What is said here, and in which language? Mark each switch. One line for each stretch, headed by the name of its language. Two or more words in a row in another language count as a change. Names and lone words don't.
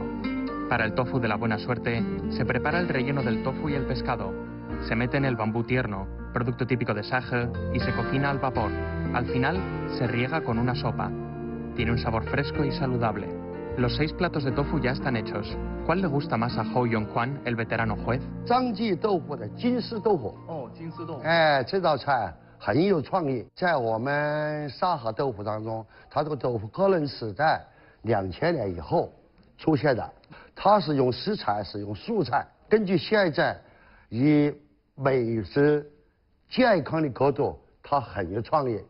Spanish: Para el tofu de la buena suerte, se prepara el relleno del tofu y el pescado. Se mete en el bambú tierno, producto típico de Shahe, y se cocina al vapor. Al final, se riega con una sopa. Tiene un sabor fresco y saludable. Los 6 platos de tofu ya están hechos. ¿Cuál le gusta más a Hou Yongquan, el veterano juez?
Chinese: 张记豆腐的金丝豆腐。哦，金丝豆腐。这道菜很有创意，在我们沙河豆腐当中，它这个豆腐可能是在2000年以后出现的。它是用食材，是用素菜，根据现在以美食健康的角度，它很有创意。